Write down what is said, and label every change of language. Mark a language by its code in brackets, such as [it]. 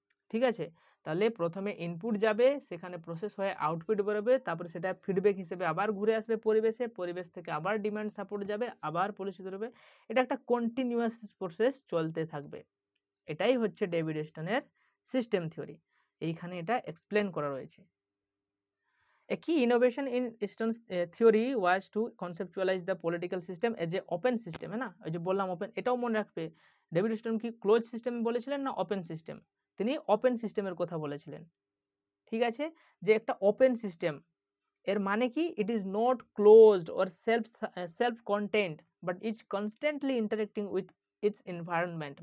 [bn] ঠিক আছে, তাহলে প্রথমে ইনপুট যাবে, সেখানে প্রসেস হয়ে আউটপুট বেরোবে, তারপরে সেটা ফিডব্যাক হিসেবে আবার ঘুরে আসবে পরিবেশ থেকে আবার ডিমান্ড সাপোর্ট যাবে, আবার পলিসি বেরোবে। এটা একটা কন্টিনিউয়াস প্রসেস চলতে থাকবে। এটাই হচ্ছে ডেভিড স্টোনের সিস্টেম থিওরি। এইখানে এটা এক্সপ্লেন করা রয়েছে। [en] A key innovation in Stone's theory was to conceptualize the political system as a open system, [hi] है ना? [bn] ওই যে বললাম ওপেন, এটাও মনে রাখবে। ডেভিড স্টোন কি ক্লোজ সিস্টেম বলেছিলেন না ওপেন সিস্টেম? তিনি ওপেন সিস্টেমের কথা বলেছিলেন। ঠিক আছে, যে একটা ওপেন সিস্টেম এর মানে কি? [en] It is not closed or self content but is constantly interacting with its environment.